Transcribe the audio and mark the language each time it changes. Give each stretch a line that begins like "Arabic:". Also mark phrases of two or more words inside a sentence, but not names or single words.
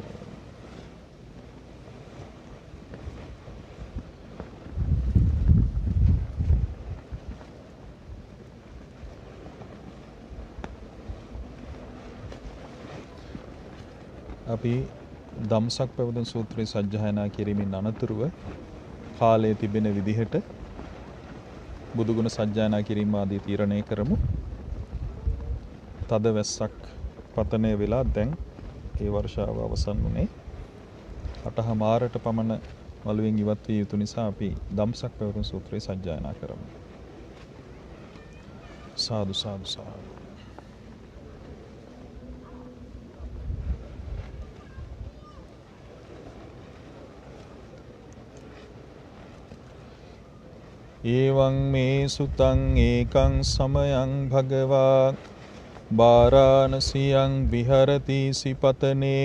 Sinhala: අපි ධම්සක් පැවතුම් සූත්‍රය සජ්ජායනා කිරීමෙන් අනතුරුව කාලයේ තිබෙන විදිහට බුදුගුණ සජ්ජායනා කිරීම ආදී තීරණය කරමු. තද වැස්සක් පතනය වෙලා දැන් ඒ වර්ෂාව අවසන් වුණේ. 8:00ට පමණ වළුවෙන් ඉවත් විය යුතු නිසා අපි ධම්සක් පැවතුම් සූත්‍රය සජ්ජායනා කරමු. සාදු සාදු සාදු.
Pali: එවං මේ සුතං ඒකං සමයං භගවා වාරාණසියං විහරති සිපතනේ